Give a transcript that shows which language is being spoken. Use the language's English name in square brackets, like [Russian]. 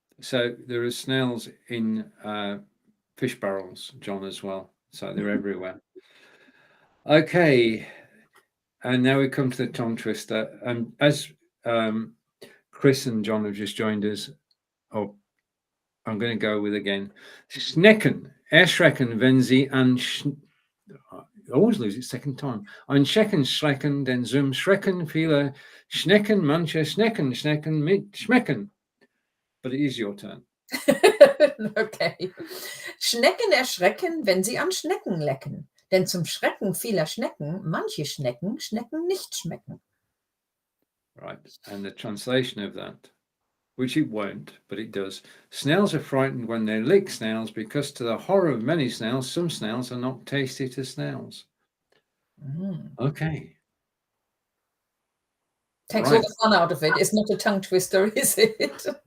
[English] So there are snails in fish barrels, John, as well. So they're everywhere. Okay. And now we come to the tongue twister. And as Chris and John have just joined us, I'm going to go with again. [German] Schnecken, erschrecken, wenn sie an... [English] I always lose it second time. [German] Ein Schrecken, denn zum Schrecken viele Schnecken, manche Schnecken mit schmecken. [English] But it is your turn. Okay. [German] Schnecken erschrecken, wenn sie an Schnecken lecken. Denn zum Schrecken vieler Schnecken, manche Schnecken nicht schmecken. [English] Right. And the translation of that, which it won't, but it does. Snails are frightened when they lick snails because to the horror of many snails, some snails are not tasty to snails. Okay. Takes all the fun out of it. It's not a tongue twister, is it?